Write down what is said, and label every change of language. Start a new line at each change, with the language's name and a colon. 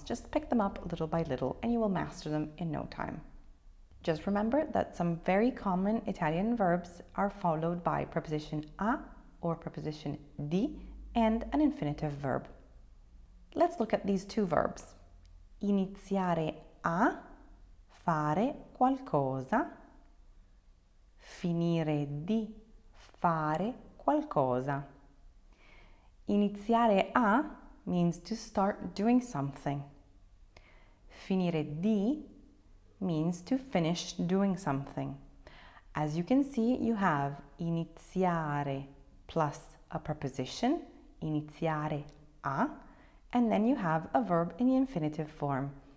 English: Just pick them up little by little and you will master them in no time. Just remember that some very common Italian verbs are followed by preposition a or preposition di and an infinitive verb. Let's look at these two verbs.
Italian: Iniziare a fare qualcosa. Finire di fare qualcosa.
English: Iniziare a means to start doing something. Finire di means to finish doing something. As you can see, you have iniziare plus a preposition, iniziare a, and then you have a verb in the infinitive form.